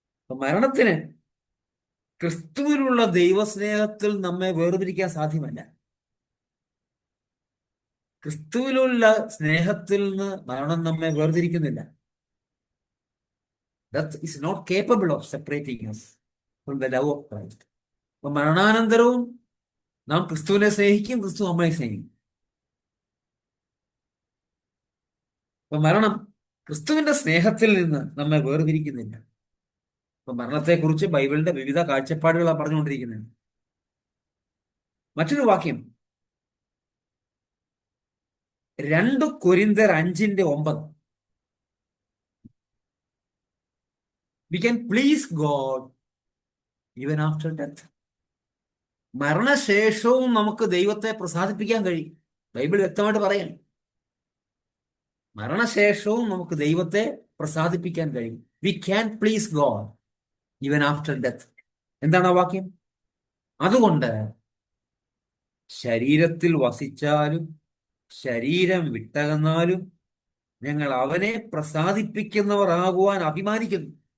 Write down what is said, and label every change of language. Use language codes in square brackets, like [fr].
[ml] മരണത്തിന് ക്രിസ്തുവിലുള്ള ദൈവസ്നേഹത്തിൽ നമ്മെ വേർതിരിക്കാൻ സാധ്യമല്ല. ക്രിസ്തുവിലുള്ള സ്നേഹത്തിൽ നിന്ന് മരണം നമ്മെ വേർതിരിക്കുന്നില്ല. [en] Death is not capable of separating us from the love of Christ. [ml] അപ്പൊ മരണാനന്തരവും നാം ക്രിസ്തുവിനെ സ്നേഹിക്കും, ക്രിസ്തു നമ്മളെ സ്നേഹിക്കും. അപ്പൊ മരണം ക്രിസ്തുവിന്റെ സ്നേഹത്തിൽ നിന്ന് നമ്മെ വേർതിരിക്കുന്നില്ല. അപ്പൊ മരണത്തെക്കുറിച്ച് ബൈബിളിന്റെ വിവിധ കാഴ്ചപ്പാടുകളാണ് പറഞ്ഞുകൊണ്ടിരിക്കുന്നത്. മറ്റൊരു വാക്യം 2 കൊരിന്ത്യർ 5:9. [en] We can please God even after death. [ml] മരണശേഷവും നമുക്ക് ദൈവത്തെ പ്രസാദിപ്പിക്കാൻ കഴിയും. ബൈബിൾ വ്യക്തമായിട്ട് പറയാം, മരണശേഷവും നമുക്ക് ദൈവത്തെ പ്രസാദിപ്പിക്കാൻ കഴിയും. [en] We can please God even after death. [ml] എന്താണ് ആ വാക്യം? അതുകൊണ്ട് ശരീരത്തിൽ വസിച്ചാലും ശരീരം വിട്ടകന്നാലും ഞങ്ങൾ അവനെ പ്രസാദിപ്പിക്കുന്നവർ ആകുവാൻ അഭിമാനിക്കുന്നു.